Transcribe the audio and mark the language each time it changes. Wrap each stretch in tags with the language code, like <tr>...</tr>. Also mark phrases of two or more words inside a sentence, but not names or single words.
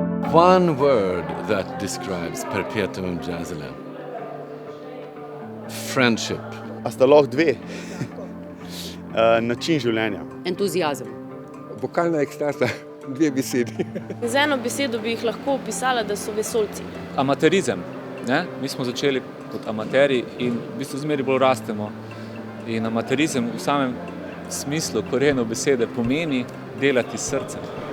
<en>One word that describes Perpetuum Jazzile. Friendship.</en> <sl>A sta lahko dve? Način življenja. Entuziazem. Vokalna ekstaza, dve besedi. Z eno besedo bi jih lahko opisala, da so vesoljci. Amaterizem. Ne? Mi smo začeli kot amaterji in v bistvu zmeraj bolj rastemo. In amaterizem v samem smislu, korenu besede pomeni delati s srcem.</sl>